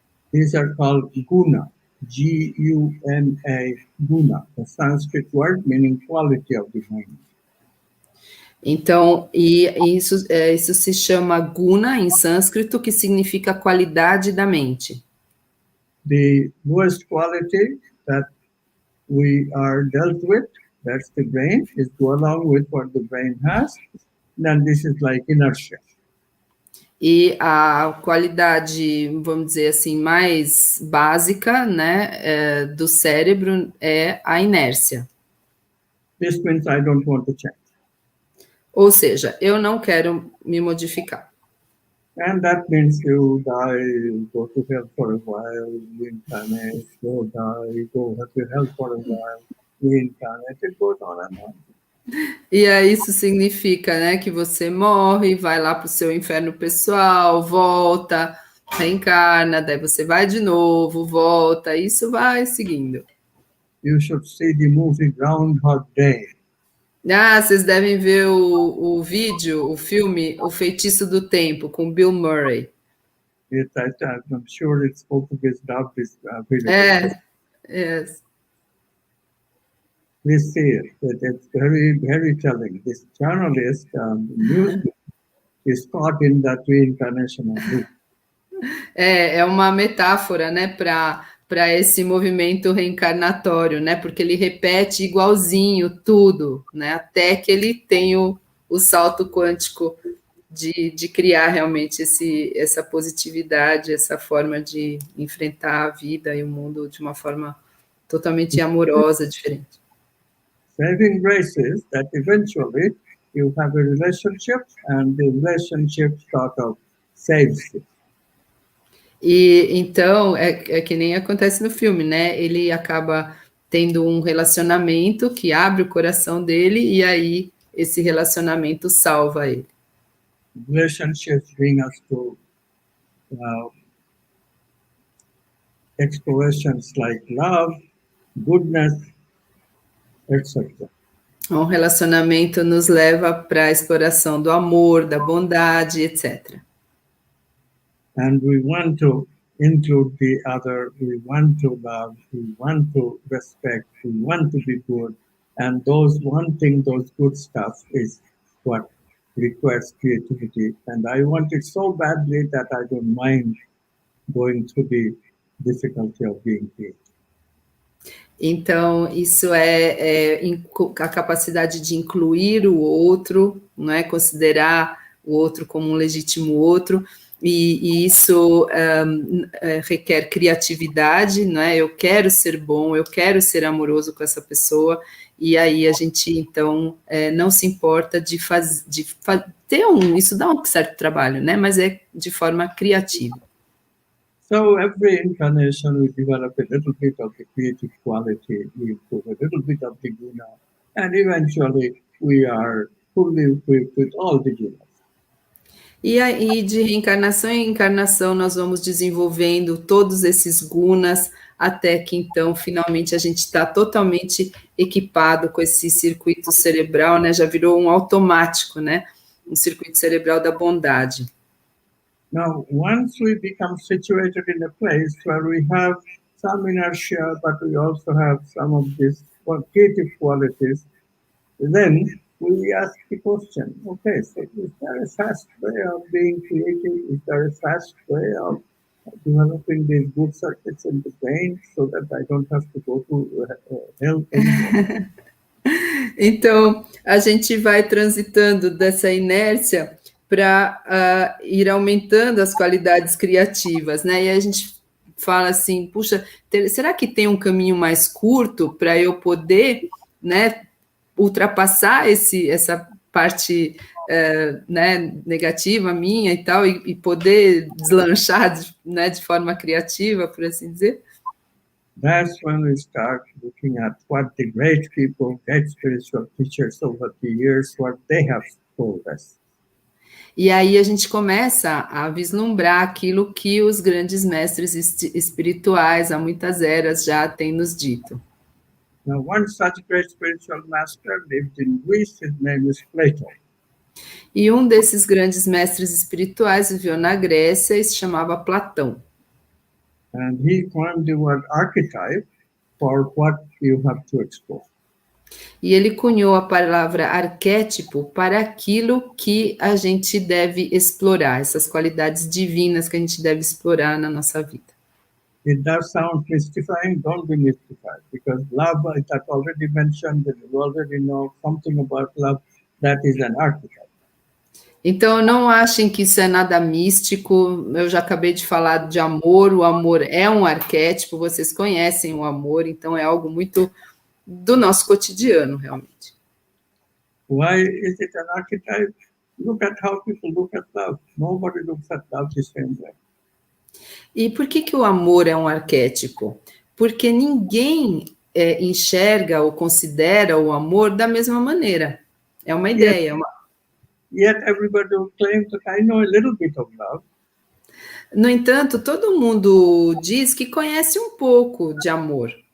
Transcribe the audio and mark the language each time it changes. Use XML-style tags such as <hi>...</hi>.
<en>These are called guna, G-U-N-A, guna, the Sanskrit word meaning quality of the mind.</en> <pt>Então, isso se chama guna em sânscrito, que significa qualidade da mente.</pt> <en>The lowest quality that we are dealt with, that's the brain, is go along with what the brain has. Then this is like inertia.</en> <pt>E a qualidade, vamos dizer assim, mais básica, né, do cérebro é a inércia.</pt> <en>This means I don't want to change.</en> <pt>Ou seja, eu não quero me modificar.</pt> <en>And that means you die, go to hell for a while, reincarnate, go die, go to hell for a while, reincarnate, it goes on and on.</en> <pt>E aí isso significa, né, que você morre, vai lá para o seu inferno pessoal, volta, reencarna, daí você vai de novo, volta, isso vai seguindo.</pt> <en>You should see the movie Groundhog Day.</en> <pt>Ah, vocês devem ver o vídeo, o filme O Feitiço do Tempo, com Bill Murray.</pt> <en>I'm sure it's Portuguese dubbed is Yes. Please see it. It's very, very telling. This journalist, news is caught in that reincarnation of Buddha.</en> <pt>É uma metáfora, né, para esse movimento reencarnatório, né, porque ele repete igualzinho tudo, né, até que ele tem o salto quântico de criar realmente essa positividade, essa forma de enfrentar a vida e o mundo de uma forma totalmente amorosa, diferente.</pt> <en>Saving grace is that eventually you have a relationship and the relationship sort of saves you.</en> <pt>E então, é que nem acontece no filme, né? Ele acaba tendo um relacionamento que abre o coração dele e aí esse relacionamento salva ele.</pt> <en>Relationships bring us to explorations like love, goodness, etc.</en> <pt>Um relacionamento nos leva para a exploração do amor, da bondade, etc.</pt> <en>And we want to include the other, we want to love, we want to respect, we want to be good. And those wanting those good stuff is what requires creativity. And I want it so badly that I don't mind going through the difficulty of being creative.</en> <pt>Então, isso é a capacidade de incluir o outro, não é? Considerar o outro como um legítimo outro, e isso requer criatividade, né? Eu quero ser bom, eu quero ser amoroso com essa pessoa, e aí a gente, então, não se importa de ter isso dá um certo trabalho, né? Mas é de forma criativa.</pt> <en>So every incarnation we develop a little bit of the creative quality, we improve a little bit of the guna, and eventually we are fully equipped with all the gunas.</en> <pt>E aí, de reencarnação em encarnação, nós vamos desenvolvendo todos esses gunas, até que, então, finalmente, a gente está totalmente equipado com esse circuito cerebral, né? Já virou um automático, né? Um circuito cerebral da bondade.</pt> <en>Now, once we become situated in a place where we have some inertia, but we also have some of these creative qualities, then we ask the question, okay, so is there a fast way of being creative? Is there a fast way of developing these good circuits in the brain so that I don't have to go to hell anymore?</en> <pt>Então, a gente vai transitando dessa inércia para ir aumentando as qualidades criativas, né? E a gente fala assim, puxa, será que tem um caminho mais curto para eu poder, né, ultrapassar essa parte né, negativa minha e tal, e poder deslanchar né, de forma criativa, por assim dizer?</pt> <en>That's when we start looking at what the great people, great spiritual teachers over the years, what they have told us.</en> <pt>E aí a gente começa a vislumbrar aquilo que os grandes mestres espirituais, há muitas eras, já têm nos dito.</pt> <en>Now, one such great spiritual master lived in Greece. His name is Plato.</en> <pt>E um desses grandes mestres espirituais viveu na Grécia e se chamava Platão.</pt> <en>And he coined the word archetype for what you have to explore.</en> <pt>E ele cunhou a palavra arquétipo para aquilo que a gente deve explorar, essas qualidades divinas que a gente deve explorar na nossa vida.</pt> <en>It does sound mystifying, don't be mystified, because love, I already mentioned that you already know something about love, that is an archetype.</en> <pt>Então, não achem que isso é nada místico, eu já acabei de falar de amor, o amor é um arquétipo, vocês conhecem o amor, então é algo muito do nosso cotidiano, realmente.</pt> <en>Why is it an archetype? Look at how people look at love. Nobody looks at love the same way.</en> <pt>E por que o amor é um arquétipo? Porque ninguém enxerga ou considera o amor da mesma maneira. É uma ideia.</pt> <en>Yet everybody will claim that I know a little bit of love.</en> <pt>No entanto, todo mundo diz que conhece um pouco de amor.</pt>